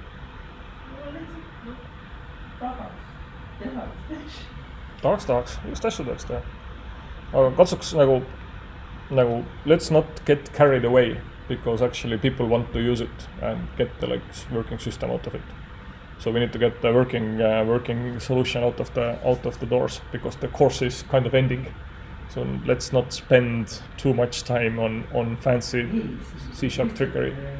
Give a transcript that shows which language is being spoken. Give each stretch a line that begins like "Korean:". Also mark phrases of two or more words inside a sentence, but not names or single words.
Estonian: Tahaks, just asju tahaks teha. Aga katsuks nagu
English: let's not get carried away, because actually people want to use it and get the like working system out of it. So we need to get the working solution out of the doors, because the course is kind of ending. So let's not spend too much time on fancy C# trickery.